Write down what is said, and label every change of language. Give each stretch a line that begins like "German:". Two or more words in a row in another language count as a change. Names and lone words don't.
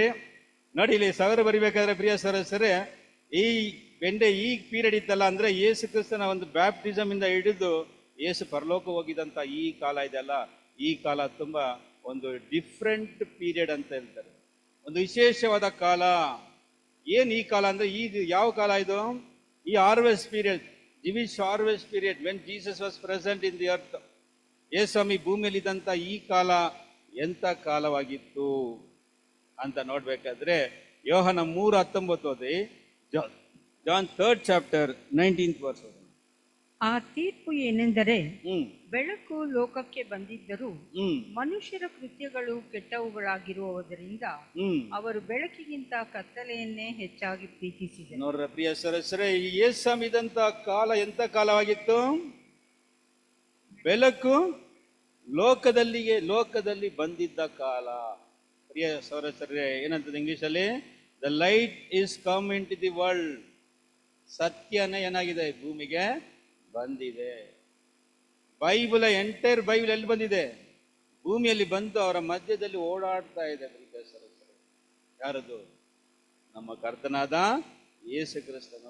Kannada: ನೋಡಿ, ಇಲ್ಲಿ ಸಾವಿರ ಬರಿಬೇಕಾದ್ರೆ ಪ್ರಿಯ ಸಹೋದರರೇ, ಈ ಈ ಪೀರಿಯಡ್ ಇತ್ತಲ್ಲ, ಅಂದ್ರೆ ಯೇಸು ಕ್ರಿಸ್ತನ ಒಂದು ಬ್ಯಾಪ್ಟಿಸಮ್ ಇಂದ ಹಿಡಿದು ಯೇಸು ಪರಲೋಕ ಹೋಗಿದಂತ ಈ ಕಾಲ ಇದೆಯಲ್ಲ, ಈ ಕಾಲ ತುಂಬಾ ಒಂದು
English: different period
Kannada: ಅಂತ ಹೇಳ್ತಾರೆ, ಒಂದು ವಿಶೇಷವಾದ ಕಾಲ. ಏನ್ ಈ ಕಾಲ ಅಂದ್ರೆ, ಈಗ ಯಾವ ಕಾಲ ಇದು?
English: ಈ harvest period, Jewish harvest period, when Jesus was present in the earth.
Kannada: ಯೇಸ್ವಾಮಿ ಭೂಮಿಯಲ್ಲಿ ಇದ್ದಂತ ಈ ಕಾಲ ಎಂತ ಕಾಲವಾಗಿತ್ತು ಅಂತ ನೋಡ್ಬೇಕಾದ್ರೆ ಯೋಹನ 3:19 ಓದಿ, ಜಾನ್
English: 3rd chapter 19th verse.
Kannada: ಆ ತೀರ್ಪು ಏನೆಂದರೆ, ಬೆಳಕು ಲೋಕಕ್ಕೆ ಬಂದಿದ್ದರೂ ಮನುಷ್ಯರ ಕೃತ್ಯಗಳು ಕೆಟ್ಟವುಗಳಾಗಿರುವುದರಿಂದ ಅವರು ಬೆಳಕಿಗಿಂತ ಕತ್ತಲೆಯನ್ನೇ ಹೆಚ್ಚಾಗಿ ಪ್ರೀತಿಸಿದರು. ನೋಡ್ರ ಪ್ರಿಯ ಸರಸರೇ, ಈ ಯೇಸ್ವಾಮಿ ಇದ್ದಂತ ಕಾಲ ಎಂತ ಕಾಲವಾಗಿತ್ತು? ಬೆಳಕು ಲೋಕದಲ್ಲಿ ಬಂದಿದ್ದ ಕಾಲ. ಪ್ರಿಯ ಸರಸರೇ, ಏನಂತದ ಇಂಗ್ಲಿಷಲ್ಲಿ?
English: the light is come in to the world.
Kannada: ಸತ್ಯನೇ ಏನಾಗಿದೆ, ಭೂಮಿಗೆ ಬಂದಿದೆ.
English: entire Bible
Kannada: ಎಲ್ಲಿ ಬಂದಿದೆ? ಭೂಮಿಯಲ್ಲಿ ಬಂದು ಅವರ ಮಧ್ಯದಲ್ಲಿ ಓಡಾಡ್ತಾ ಇದೆ. ಪ್ರಿಯ ಸಹೋದರರೇ, ಯಾರದು? ನಮ್ಮ ಕರ್ತನಾದ ಯೇಸು ಕ್ರಿಸ್ತನು.